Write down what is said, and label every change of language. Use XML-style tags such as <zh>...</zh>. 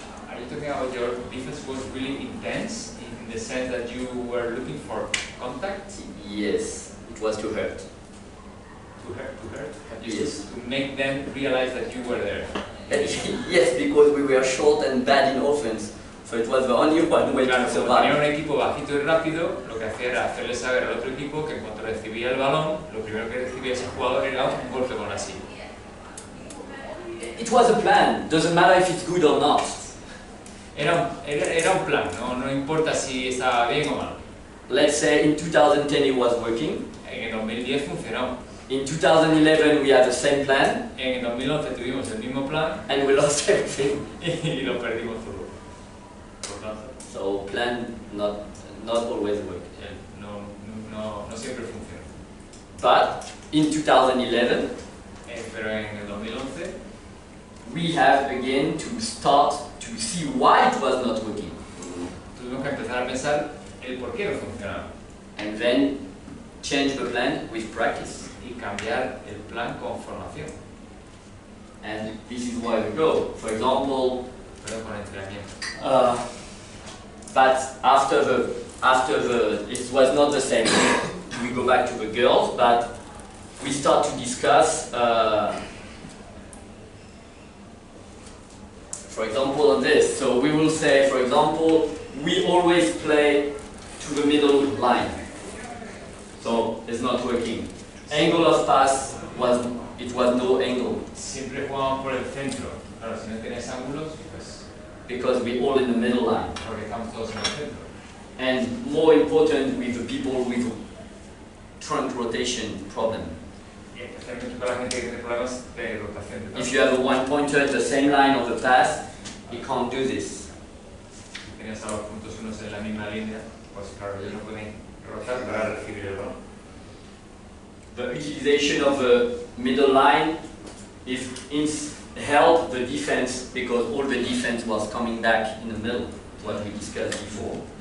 <en>Are you talking about your defense was really intense in the sense that you were looking for contact? Yes, it was to hurt. To hurt? Yes. To make them realize that you were there. Yes, because we were short and bad in offense. So it was the only one way</en> <es>Claro,</es> <en>to</en> <es>como tenía</es> <en>survive.</en> <es>un equipo bajito y rápido, lo que hacía era hacerle saber al otro equipo que en cuanto recibía el balón, lo primero que recibía ese jugador era un golpe con la silla.</es> <en>It was a plan. Doesn't matter if it's good or not.</en> <es>Era un plan, no importa si estaba bien o mal.</es> <en>Let's say in 2010 it was working.</en> <es>En el 2010 funcionó.</es> <en>In 2011 we had the same plan</en> <es>En el 2011 tuvimos el mismo plan</es> <en>and we lost everything.</en> <es>y lo perdimos todo. Por tanto,</es> <en>So plan not always work.</en> <es>no siempre funciona.</es> <en>But in 2011</en> <es>Pero en el 2011</es> <en>we have again to start to see why it was not working.</en> <es>tuvimos que empezar a pensar el por qué no funcionaba</es> <en>And then change the plan with practice.</en> <es>y cambiar el plan con formación.</es> <en>And this is where we go. For example,</en> <es>Pero con entrenamiento.</es> <en>but after the it was not the same. We go back to the girls, but we start to discuss. For example, on this. So we will say, for example, we always play to the middle line. So it's not working. Angle of pass was no angle</en> <es>Siempre jugamos por el centro. Claro, si no tienes ángulos, pues</es> <en>because we're all in the middle line.</en> <es>porque estamos todos en el centro.</es> <en>And more important with the people with trunk rotation problem.</en> <es>Y especialmente para la gente que tiene problemas de rotación de</es> <en>If you have a one-pointer at the same line of the pass, you can't do this.</en> <es>Si tienes a los puntos unos en la misma línea, pues claro, ellos no pueden rotar para recibir el balón.</es> <en>The utilization of the middle line helped the defense because all the defense was coming back in the middle, what we discussed before.</en>